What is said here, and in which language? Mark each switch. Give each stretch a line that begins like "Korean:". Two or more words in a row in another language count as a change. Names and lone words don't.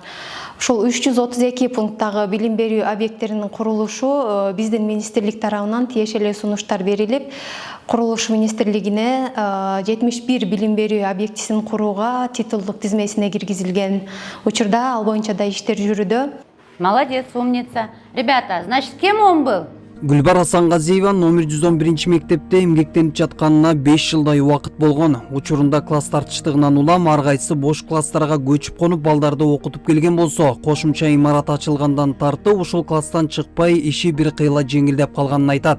Kyrgyz: Ушул 332 пункттагы билим берүү объекттеринин курулушу биздин министрлик тарабынан тиешелүү сунуштар берилип, курулуш министрлигине 71 билим берүү объектисин курууга титулдук тизмесине киргизилген. Учурда ал боюнча да иштер жүрүүдө.
Russian: Молодец, умница. Ребята, значит, кем он был?
Kyrgyz: Гүлбар Асанғазиева номер 111 мектепте эмгектенип жатканына 5 жылдай убакыт болгон. Учурунда класс тартыштыгынан улам ар кайсы бош класстарга көчүп конуп балдарды окутуп келген болсо, кошумча имарат ачылгандан тартып ушул класстан чыкпай иши бир кыйла жеңилдеп калганын айтат.